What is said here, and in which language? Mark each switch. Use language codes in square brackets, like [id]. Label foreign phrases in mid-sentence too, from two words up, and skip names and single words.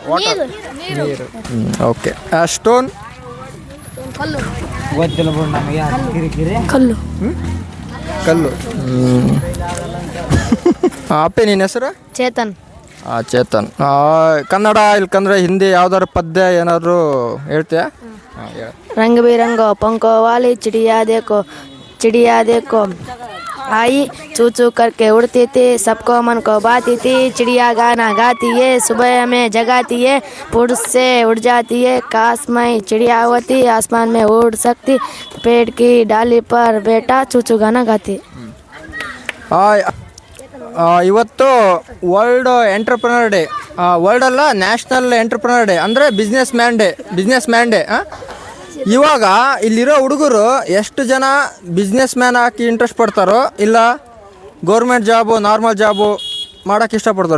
[kn] ವಾಟರ್, ನೀರು. ಓಕೆ. ಸ್ಟೋನ್, ಗೊತ್ತಿಲ್ಲ ಬಿಡು ನಮಗೆ. ಕಲ್ಲು. ಕಲ್ಲು. ಅಪ್ಪಿ, ನಿನ್ನ ಹೆಸರು? ಚೇತನ್. ಚೇತನ್. ಕನ್ನಡ ಇಲ್ಕಂದ್ರೆ ಹಿಂದಿ ಯಾವ್ದಾದ್ರು ಪದ್ಯ ಏನಾದ್ರು ಹೇಳ್ತೀಯಾ? [hi] रंग बिरंगो पंखों वाली चिड़िया देखो आई चू चू करके उड़ती थी, सबको मन को बाती थी. चिड़िया गाना गाती है, सुबह में जगाती है, फुट से उड़ जाती है. काश मैं चिड़िया होती, आसमान में उड़ सकती, पेड़ की डाली पर बैठा चू चू गाना गाती. [kn] ಇವತ್ತು [en] world entrepreneur day. [kn] ವರ್ಲ್ಡ್ ಅಲ್ಲ, [en] national entrepreneur day [kn] ಅಂದರೆ [en] business man day. [kn] ಇವಾಗ ಇಲ್ಲಿರೋ ಹುಡುಗರು ಎಷ್ಟು ಜನ [en] business man [kn] ಹಾಕಿ ಇಂಟ್ರೆಸ್ಟ್ ಪಡ್ತಾರೋ, ಇಲ್ಲ [en] government job normal job [kn] ಮಾಡೋಕ್ಕೆ ಇಷ್ಟಪಡ್ತಾರೆ?